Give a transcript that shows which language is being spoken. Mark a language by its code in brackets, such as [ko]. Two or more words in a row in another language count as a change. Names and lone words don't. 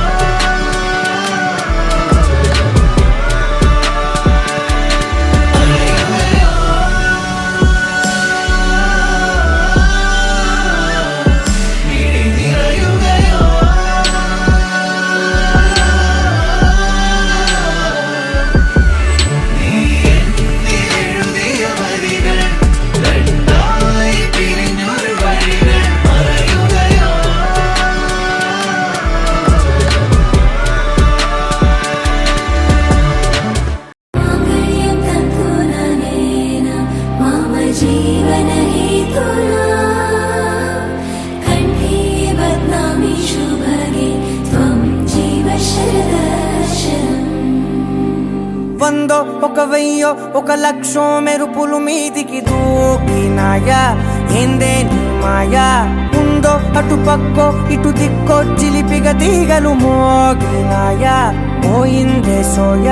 [ml] മിഴി നിറയുകയോ നീ എന്നിലെഴുതിയ വരികൾ രണ്ടായി പിരിഞ്ഞൊരു വഴികൾ പറയുകയോ [sa] माङ्गल्यं तत्पुननेन मम जीवनहेतुना कण्ठे बध्नामि शुभगे त्वं जीव शरदर्शनम् [te] వందో ఒక వెయ్యో ఒక లక్షో మెరుపులు మీదికి దూకినాయా ఏందే నీ మాయా ఉందో అటు పక్కో ఇటు దిక్కో చిలిపిగ తీగలు మోగినాయా పోయిందే సోయా